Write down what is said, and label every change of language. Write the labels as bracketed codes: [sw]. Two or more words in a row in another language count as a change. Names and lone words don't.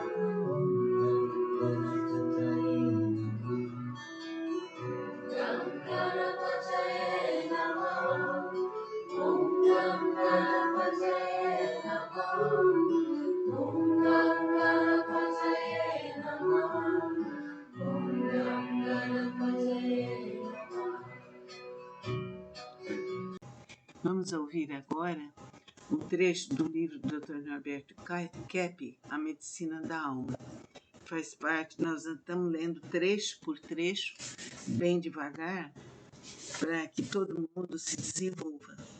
[sa] ॐ गणपतये नमः. ॐ गणपतये नमः. ॐ गणपतये नमः. ॐ गणपतये नमः. [pt] Vamos ouvir agora um trecho do livro do Dr. Norberto Kepp, A Medicina da Alma. Faz parte, nós estamos lendo trecho por trecho, bem devagar, para que todo mundo se desenvolva.